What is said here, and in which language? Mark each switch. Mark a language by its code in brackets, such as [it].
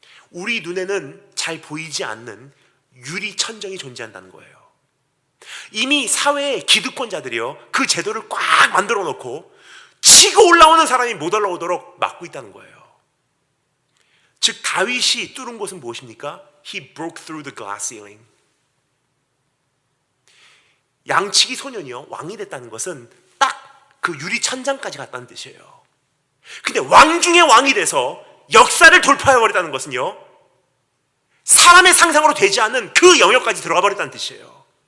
[ko] 우리 눈에는 잘 보이지 않는 유리 천정이 존재한다는 거예요. 이미 사회의 기득권자들이요 그 제도를 꽉 만들어 놓고 치고 올라오는 사람이 못 올라오도록 막고 있다는 거예요. 즉 다윗이 뚫은 곳은 무엇입니까? [en] He broke through the glass ceiling. [ko] 양치기 소년이요 왕이 됐다는 것은 딱 그 유리 천장까지 갔다는 뜻이에요. 근데 왕 중에 왕이 돼서 역사를 돌파해버렸다는 것은요 사람의 상상으로 되지 않는 그 영역까지 들어가 버렸다는 뜻이에요.